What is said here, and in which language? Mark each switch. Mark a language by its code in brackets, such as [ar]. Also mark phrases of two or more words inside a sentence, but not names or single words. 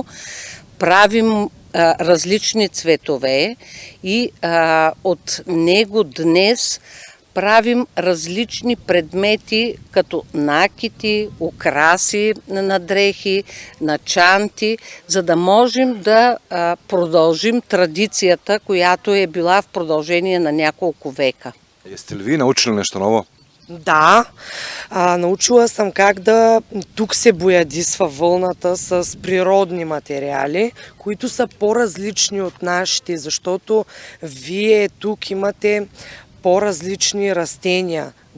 [bg] Правим различни цветове и от него днес правим различни предмети, като накити, украси на дрехи, на чанти, за да можем да продължим традицията, която е била в продължение на няколко века. [sr] Jeste li vi naučili nešto novo? [bg] Да, научила съм как тук се боядисва вълната с природни материали, които са по-различни от нашите, защото вие тук имате по-различни растения.